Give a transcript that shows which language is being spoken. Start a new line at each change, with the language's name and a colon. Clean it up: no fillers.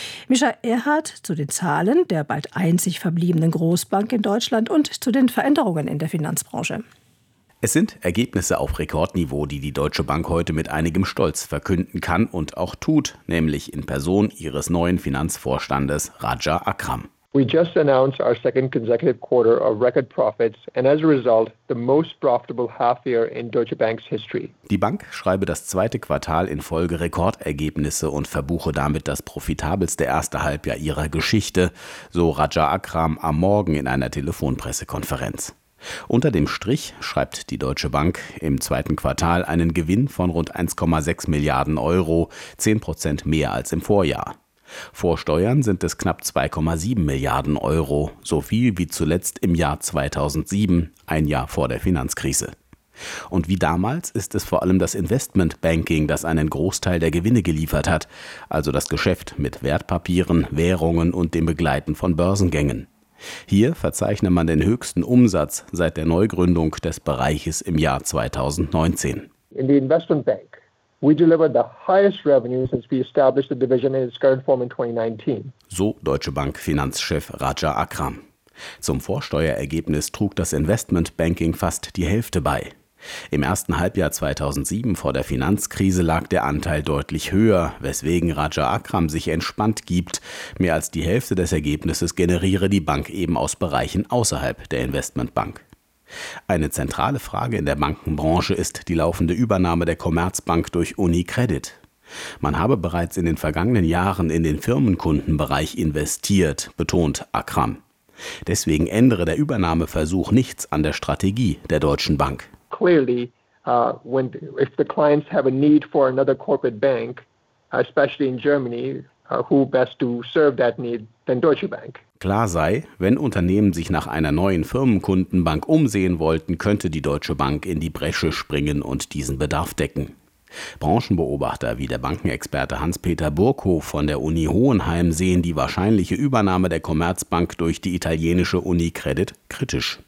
German: Mischa Erhardt zu den Zahlen der bald einzig verbliebenen Großbank in Deutschland und zu den Veränderungen in der Finanzbranche. Es sind Ergebnisse auf Rekordniveau, die die Deutsche Bank heute mit einigem Stolz verkünden kann und auch tut, nämlich in Person ihres neuen Finanzvorstandes Raja Akram.
English: We just announced our second consecutive quarter of record profits and as a result the most profitable half year in Deutsche Bank's history.
German: Die Bank schreibe das zweite Quartal in Folge Rekordergebnisse und verbuche damit das profitabelste erste Halbjahr ihrer Geschichte, so Raja Akram am Morgen in einer Telefonpressekonferenz. Unter dem Strich schreibt die Deutsche Bank im zweiten Quartal einen Gewinn von rund 1,6 Milliarden Euro, 10% mehr als im Vorjahr. Vor Steuern sind es knapp 2,7 Milliarden Euro, so viel wie zuletzt im Jahr 2007, ein Jahr vor der Finanzkrise. Und wie damals ist es vor allem das Investmentbanking, das einen Großteil der Gewinne geliefert hat, also das Geschäft mit Wertpapieren, Währungen und dem Begleiten von Börsengängen. Hier verzeichnet man den höchsten Umsatz seit der Neugründung des Bereiches im Jahr 2019.
English: In the Investment Bank. We delivered the highest revenue since we established the division in its current form in 2019.
German: So Deutsche Bank Finanzchef Raja Akram. Zum Vorsteuerergebnis trug das Investmentbanking fast die Hälfte bei. Im ersten Halbjahr 2007 vor der Finanzkrise lag der Anteil deutlich höher, weswegen Raja Akram sich entspannt gibt. Mehr als die Hälfte des Ergebnisses generiere die Bank eben aus Bereichen außerhalb der Investmentbank. Eine zentrale Frage in der Bankenbranche ist die laufende Übernahme der Commerzbank durch UniCredit. Man habe bereits in den vergangenen Jahren in den Firmenkundenbereich investiert, betont Akram. Deswegen ändere der Übernahmeversuch nichts an der Strategie der Deutschen Bank.
English: Clearly, when if the clients have a need for another corporate bank, especially in Germany, who best to serve that need than Deutsche Bank?
German: Klar sei, wenn Unternehmen sich nach einer neuen Firmenkundenbank umsehen wollten, könnte die Deutsche Bank in die Bresche springen und diesen Bedarf decken. Branchenbeobachter wie der Bankenexperte Hans-Peter Burkow von der Uni Hohenheim sehen die wahrscheinliche Übernahme der Commerzbank durch die italienische UniCredit kritisch.